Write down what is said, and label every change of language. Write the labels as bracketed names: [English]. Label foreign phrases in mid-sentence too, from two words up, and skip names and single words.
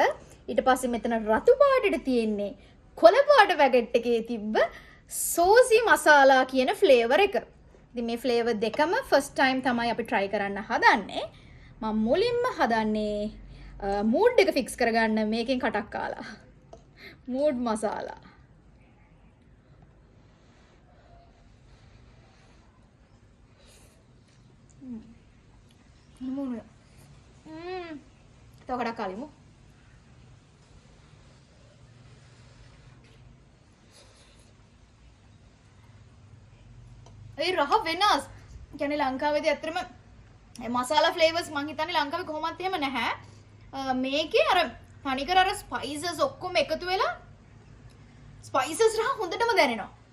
[Sinhala] ඊට පස්සේ මෙතන රතු පාටට තියෙන්නේ කොළ පාට පැකට් එකේ තිබ්බ සෝසි මසාලා කියන ෆ්ලේවර් එක. ඉතින් මේ ෆ්ලේවර් දෙකම [English] first time [Sinhala] තමයි අපි try කරන්න හදන්නේ. මම මුලින්ම හදන්නේ මූඩ් එක ෆික්ස් කරගන්න මේකෙන් කටක් කාලා. मूड मसाला तो कड़ा काली मु ඒ රහ වෙනස්. කියන්නේ ලංකාවේදී ඇත්තටම මසාලා ෆ්ලේවර්ස් මං හිතන්නේ ලංකාවේ කොහොමවත් එහෙම නැහැ. මේකේ අර තනිකර අර ස්පයිසස් ඔක්කොම එකතු වෙලා ස්පයිසස් රහ හොඳටම දැනෙනවා.